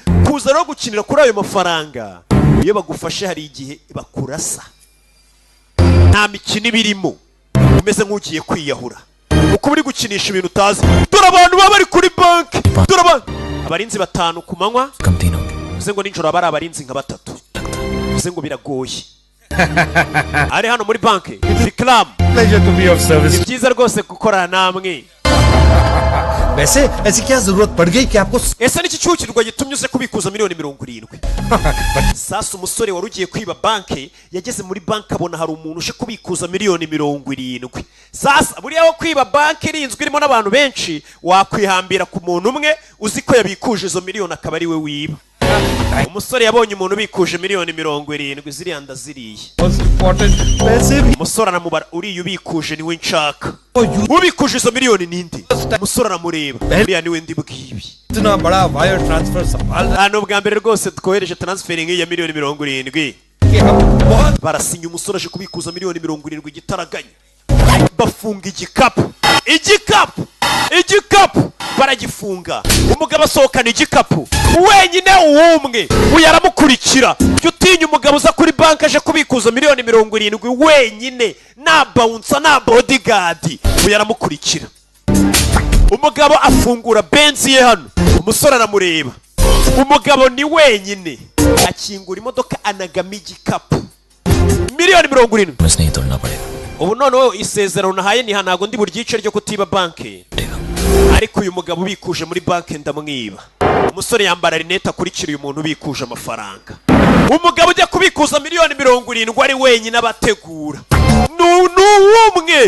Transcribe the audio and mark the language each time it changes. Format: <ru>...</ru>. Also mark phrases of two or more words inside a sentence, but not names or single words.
<rw>Kuza no gukinira kuri ayo mafaranga iyo bagufashe hari igihe bakurasa, nta mikino ibirimo, umeze nk'ugiye kwiyahura uko uri gukinisha ibintu utazi. Dore abantu baba bari kuri banki, dore abantu abarinzi 5 ku manywa, uze ngo ninjoro bari abarinzi nka 3, uze ngo biragoye. Ari hano muri banki Vikram,</rw> <en>Pleasure to be of service.</en> <rw>ni byiza rwose gukorana namwe.</rw> <hi>वैसे ऐसी क्या जरूरत पड़ गई कि आपको</hi> <rw>Ese niki cyukirwa gitumye uze kubikuza miliyoni 70? Sasa umusore wari ugiye kwiba banki yageze muri banki abona hari umuntu uje kubikuza miliyoni 70. Sasa buriya wo kwiba banki irinzwe irimo n'abantu benshi wakwihambira ku muntu umwe uzi ko yabikuje izo miliyoni akaba ari we wiba. Umusore yabonye umuntu ubikuje miliyoni 70 ziriya ndaziriye. Umusore aramubara uriya ubikuje niwe nshaka. Ubikuje izo miliyoni ninde? Umusore aramureba uriya niwe ndi bwibi.</rw> <hi>इतना बड़ा वायर ट्रांसफर संभाल</hi> <rw>Hano bwa mbere rwose twohereje transfering ya miliyoni 70.</rw> <hi>के हम बहुत</hi> <rw>Barasinya umusore aje kubikuza miliyoni 70 gitaraganya. Bafunga igikapu baragifunga. Umugabo asohokana igikapu wenyine uwumwe uyaramukurikira. Utinya umugabo uza kuri banki aje kubikuza miliyoni 70 wenyine na bouncer na bodyguard uyaramukurikira. Umugabo afungura benzi ye hano, umusore aramureba. Umugabo ni wenyine akingura imodoka anagama igikapu miliyoni 70.</rw> <hi>बस नहीं तोड़ना पड़ेगा</hi> <rw>Ubu noneho isezerano nahaye ni hanago ndi buri gice ryo kutiba banki, ariko uyu mugabo ubikuje muri banki ndamwiba. Umusore yambara rinete akurikira uyu muntu ubikuje amafaranga. Umugabo ujya kubikuza miliyoni 70 ari wenyine abategura n'umwe.</rw>